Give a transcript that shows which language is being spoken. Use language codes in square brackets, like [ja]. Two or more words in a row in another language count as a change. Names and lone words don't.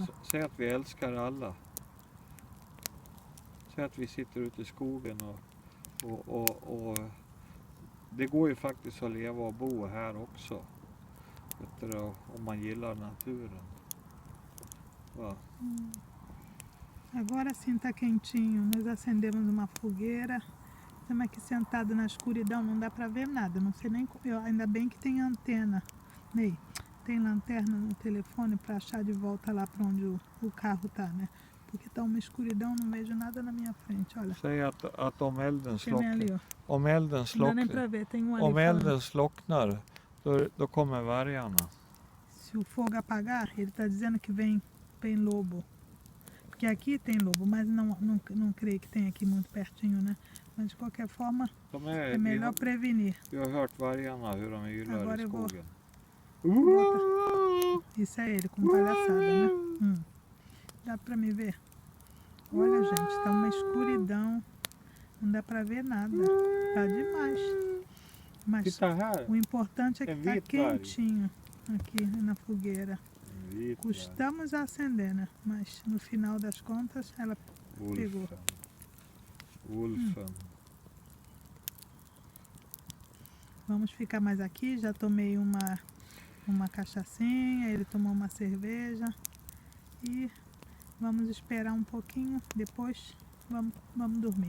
[sv] Säg att vi älskar alla. Säg att vi sitter ute i skogen och det går ju faktiskt att leva och bo här också. Vet du, om man gillar naturen. Va? [pt] Agora sim tá quentinho. Nós acendemos uma fogueira. Estamos aqui sentados na escuridão, não dá pra ver nada. Não sei nem como. Ainda bem que tem antena. Ney, tem lanterna no telefone pra achar de volta lá pra onde o carro tá, né? Porque tá uma escuridão, não vejo nada na minha frente, olha. [sv] Säg att om elden [pt] Tem nem ali, ó. [sv] Om elden [pt] Não dá nem [sv] slocknar, [pt] pra ver, tem um ali [sv] om [pt] falando. [sv] elden slocknar då kommer vargarna. [pt] Se o fogo apagar, ele tá dizendo que vem lobo. Porque aqui tem lobo, mas não creio que tem aqui muito pertinho, né? Mas de qualquer forma, é melhor prevenir. [sv] Vi har hört vargarna hur de ylar [pt] Agora [sv] i [pt] eu vou- [sv] skogen. [pt] Isso é ele, com palhaçada, né? Dá pra me ver? Olha, gente, tá uma escuridão. Não dá pra ver nada. Tá demais. Mas [sv] Titta här. [pt] o importante é que É tá [sv] vit varg. [pt] quentinho aqui na fogueira. [sv] En vit varg. [pt] Custamos a acender, né? Mas no final das contas, ela pegou. Wolfen. Vamos ficar mais aqui. Já tomei uma cachaçinha, ele tomou uma cerveja. E vamos esperar um pouquinho, depois vamos dormir.